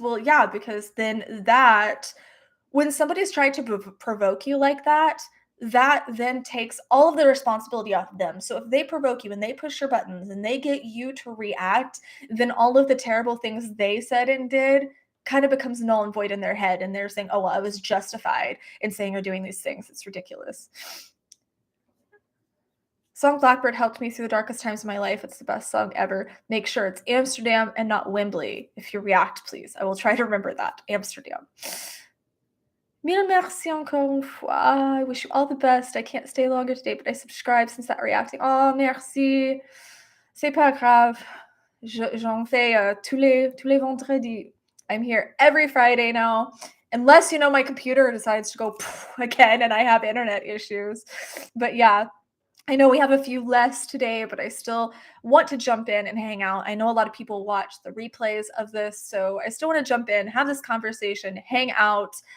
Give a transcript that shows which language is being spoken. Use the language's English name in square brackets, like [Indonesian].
[English] Well, yeah, because then that when somebody's trying to provoke you like that, that then takes all of the responsibility off of them. So if they provoke you and they push your buttons and they get you to react, then all of the terrible things they said and did kind of becomes null and void in their head. And they're saying, "Oh, well, I was justified in saying or doing these things." It's ridiculous. Song Blackbird helped me through the darkest times of my life. It's the best song ever. Make sure it's Amsterdam and not Wembley. If you react, please. I will try to remember that. Amsterdam. [French] Mille merci encore une fois. [English] I wish you all the best. I can't stay longer today, but I subscribe since that reacting. [French] Oh, merci. C'est pas grave. J'en fais tous les vendredis. [English] I'm here every Friday now. Unless, my computer decides to go again and I have internet issues. But yeah, I know we have a few less today, but I still want to jump in and hang out. I know a lot of people watch the replays of this, so I still want to jump in, have this conversation, hang out.